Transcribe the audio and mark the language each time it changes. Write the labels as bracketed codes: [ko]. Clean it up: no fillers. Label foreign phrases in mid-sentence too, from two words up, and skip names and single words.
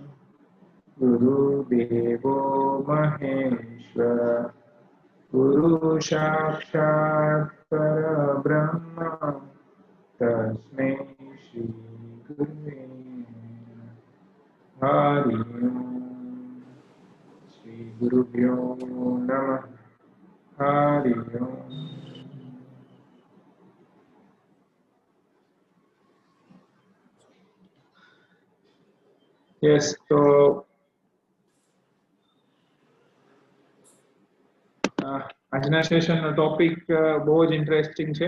[sa] गुरुदेवो महेश्वर गुरु साक्षात् परब्रह्म तस्मै श्री गुरुवे हरि ओम श्री गुरुभ्यो नमः हरि ओम. [gu] યસ, તો આજના સેશનનો ટોપિક બહુ જ ઇન્ટરેસ્ટિંગ છે.